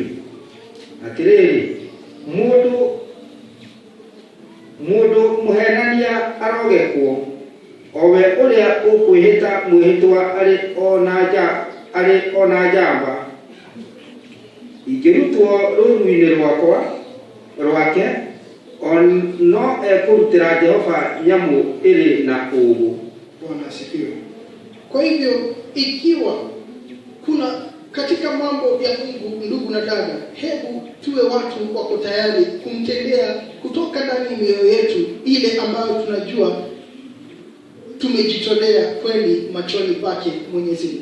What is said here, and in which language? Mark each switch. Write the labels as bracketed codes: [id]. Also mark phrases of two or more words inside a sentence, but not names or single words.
[ki] Atĩrĩrĩ, mũndũ mũhenania arogekwo, owe ũrĩa ũkwĩhĩta mwĩhĩtwa arĩ ona njamba. Ingĩrutwo rũũru-inĩ rwake, no ekũrutĩra Jehova nyamũ ĩrĩ na ũũgũ. [sw] Bwana asifiwe. Kwa hivyo ikiwa kuna katika mambo ya Mungu, ndugu na dada, hebu tuwe watu wako tayari kumtendea kutoka ndani ya mioyo yetu ile ambayo tunajua tumejitolea kweli machoni pake Mwenyezi Mungu.